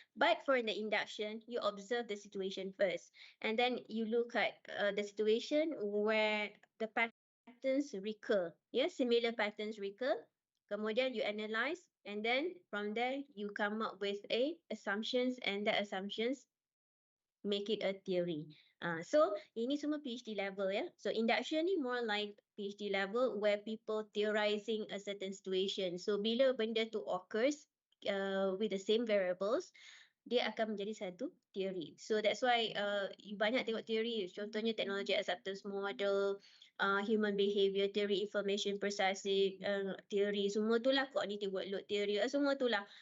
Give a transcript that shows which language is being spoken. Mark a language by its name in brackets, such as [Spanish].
[English] But for the induction, you observe the situation first, and then you look at the situation where the patterns recur. Yeah, similar patterns recur. Kemudian you analyze, and then from there you come up with a assumptions, and the assumptions make it a theory. [Malay] So ini semua PhD level ya. [English] So induction ni more like PhD level where people theorizing a certain situation. [Malay] So bila benda tu [English] occurs with the same variables, [Malay] dia akan menjadi satu teori. [English] So that's why you [Malay] banyak tengok teori. Contohnya [English] technology acceptance model, human behavior theory, information processing theory, [Malay] semua tu lah [English] cognitive workload theory, semua tu lah.